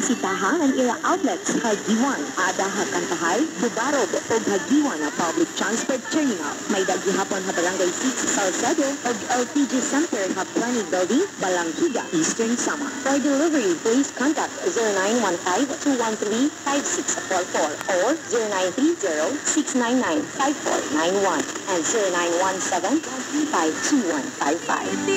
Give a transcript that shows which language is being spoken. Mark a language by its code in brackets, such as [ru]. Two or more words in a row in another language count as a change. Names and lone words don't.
[war] Bisitahan ang ila outlets Hagiwan, Adaha Kantahay, Bubarog, o Hagiwan na Public Transport Terminal. May daghihapon ha Barangay 6 Salcedo o LPG Center ha Plani Building, Balanghiga, Eastern Samar. [en] For delivery, please contact 0915-213-5644 or 0930-699-5491 and 0917-235-2155.